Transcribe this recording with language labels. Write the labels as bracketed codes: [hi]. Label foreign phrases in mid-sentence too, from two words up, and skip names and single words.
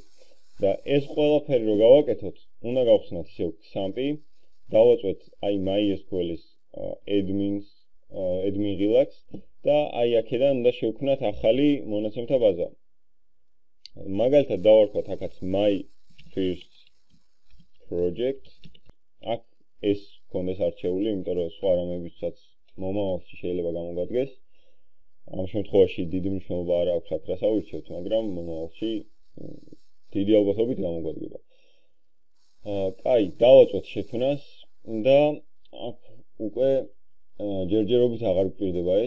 [ka] და ეს ყველაფერი რო გავაკეთოთ, უნდა გავხსნათ ისევ XAMPP-ი, დავაწვეთ აი MySQL-ის [en] admin relax [ka] და აი აქედან უნდა შევქმნათ ახალი მონაცემთა ბაზა. მაგალითად დავარქვათ აქაც [en] my first project. [ka] აქ ეს კონდეს არჩეული, იმიტომ რომ სხვა რამებისაც მომავალში შეიძლება გამოგვადგეს. ამ შემთხვევაში დიდი მნიშვნელობა არ აქვს აქ რას ავირჩევთ, მაგრამ მომავალში დიდი ალბათობით გამოგვადგება. კაი, დავაწვეთ შექმნას და აქ უკვე ჯერჯერობით აღარ გვჭირდება ეს.